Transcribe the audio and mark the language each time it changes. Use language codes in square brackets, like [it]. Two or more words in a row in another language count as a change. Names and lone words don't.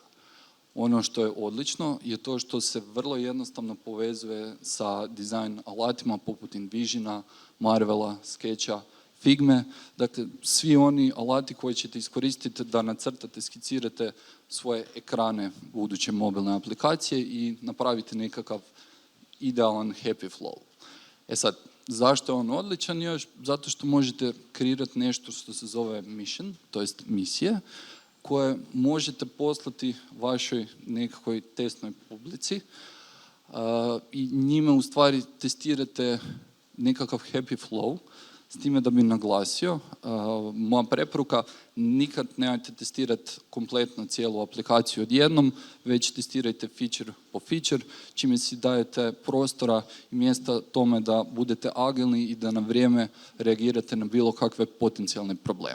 [hr] Ono što je odlično je to što se vrlo jednostavno povezuje sa dizajn alatima poput Envisiona, Marvela, Sketcha, Figme. Dakle, svi oni alati koje ćete iskoristiti da nacrtate, skicirate svoje ekrane buduće mobilne aplikacije i napravite nekakav idealan [en] happy flow. [hr] Sad, zašto je on odličan još? Zato što možete kreirati nešto što se zove mission, to jest misije, koje možete poslati vašoj nekakvoj testnoj publici i njime u stvari testirate nekakav [en] happy flow, [hr] s time da bi naglasio, moja preporuka, nikad nemojte testirati kompletno cijelu aplikaciju odjednom, već testirajte feature po feature, čime si dajete prostora i mjesta tome da budete agilni i da na vrijeme reagirate na bilo kakve potencijalne probleme.